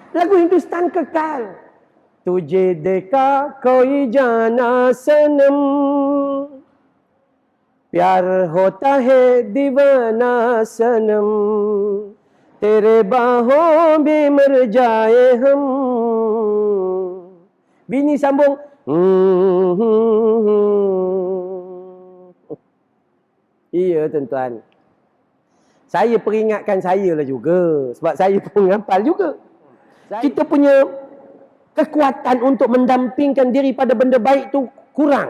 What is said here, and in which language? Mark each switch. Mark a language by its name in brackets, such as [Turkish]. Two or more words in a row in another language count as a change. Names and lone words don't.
[Malay] Lagu Hindustan kekal. [Hindi] तुझे देखा कोई जाना सनम, प्यार होता है दीवाना सनम, तेरे बाहों में मर जाए हम. [Malay] Bini sambung. Iya tuan-tuan. Saya peringatkan saya lah juga. Sebab saya pun hafal juga. Kita punya kekuatan untuk mendampingkan diri pada benda baik tu kurang.